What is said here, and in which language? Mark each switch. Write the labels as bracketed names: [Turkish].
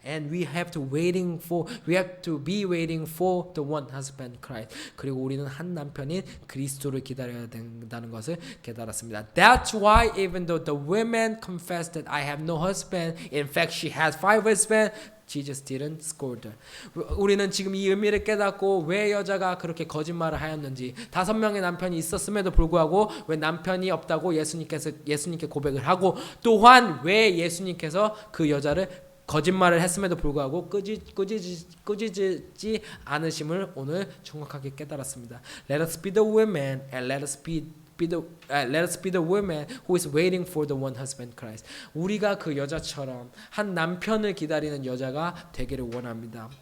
[English] And we have to be waiting for the one husband Christ. [Korean] 그리고 우리는 한 남편인 그리스도를 기다려야 된다는 것을 깨달았습니다. [English] That's why even though the women confess that I have no husband, in fact she has 5 husbands, Jesus didn't scold her. [Korean] 우리는 지금 이 의미를 깨닫고 왜 여자가 그렇게 거짓말을 하였는지, 5명의 남편이 있었음에도 불구하고 왜 남편이 없다고 예수님께 고백을 하고, 또한 왜 예수님께서 그 여자를 거짓말을 했음에도 불구하고 꾸짖지 않으심을 오늘 정확하게 깨달았습니다. [English] Let us be the women and let us be the women who is waiting for the one husband Christ. [Korean] 우리가 그 여자처럼 한 남편을 기다리는 여자가 되기를 원합니다.